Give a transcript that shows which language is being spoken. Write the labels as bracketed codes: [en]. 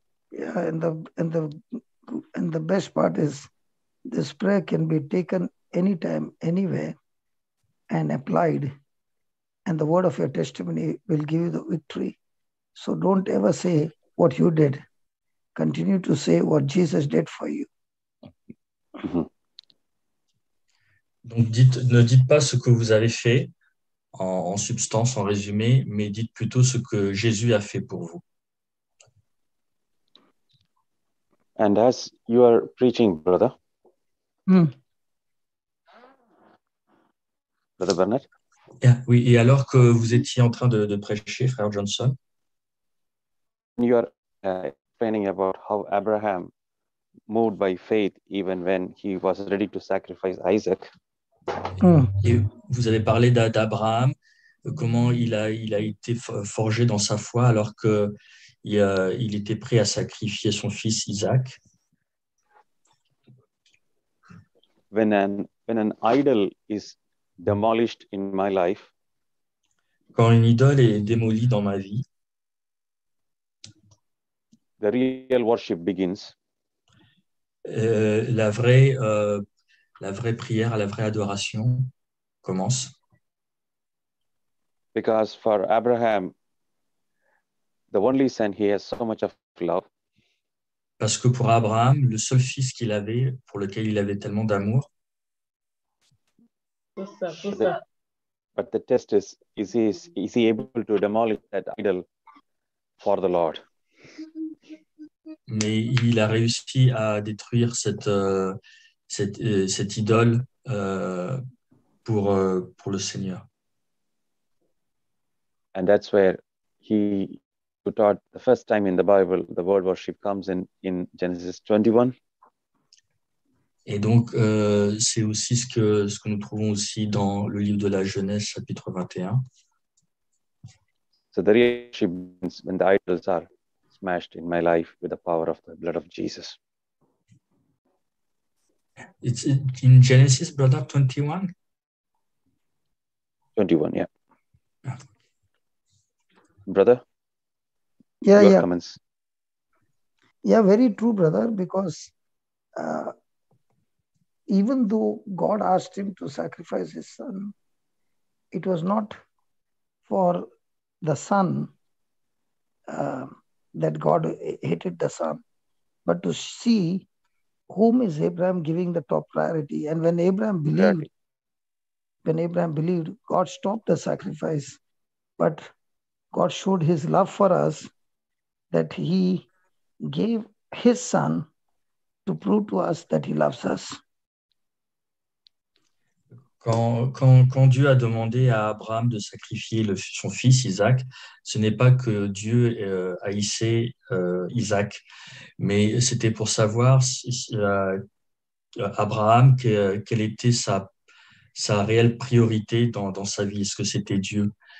[en] Yeah, and the best part is this prayer can be taken anytime, anywhere, and applied, and the word of your testimony will give you the victory. So don't ever say what you did. Continue to say what Jesus did for you. Mhm. [fr] Donc ne dites pas ce que vous avez fait en substance, en résumé, mais dites plutôt ce que Jésus a fait pour vous. [en] And as you are preaching, brother, Brother Bernard, [fr] Oui, et alors que vous étiez en train de prêcher, frère Johnson, [en] you are explaining about how Abraham moved by faith even when he was ready to sacrifice Isaac. [fr] et vous avez parlé d'Abraham, comment il a été forgé dans sa foi alors qu'il était prêt à sacrifier son fils Isaac. [en] When an idol is demolished in my life, [fr] Quand une idole est démolie dans ma vie, [en] the real worship begins. [fr] La vraie prière, la vraie adoration commence. [en] Because for Abraham, the only son, he has so much of love. [fr] Parce que pour Abraham, le seul fils qu'il avait, pour lequel il avait tellement d'amour, [en] But the test is he able to demolish that idol for the Lord? [fr] mais il a réussi à détruire cette idole pour le Seigneur. [en] And that's where he taught the first time in the Bible, the word worship comes in Genesis 21. [fr] Et donc, c'est aussi ce que nous trouvons aussi dans le livre de la Genèse, chapitre 21. [en] So the real worship begins when the idols are smashed in my life with the power of the blood of Jesus. It's in Genesis, brother, 21? 21, yeah. Brother? Yeah. Comments. Yeah, very true, brother, because even though God asked him to sacrifice his son, it was not for the son that God hated the son, but to see whom is Abraham giving the top priority. And when Abraham believed, God stopped the sacrifice, but God showed his love for us that he gave his son to prove to us that he loves us. [fr] Quand Dieu a demandé à Abraham de sacrifier son fils Isaac, ce n'est pas que Dieu haïssait Isaac, mais c'était pour savoir Abraham quelle était sa réelle priorité dans sa vie. Est-ce que c'était Dieu?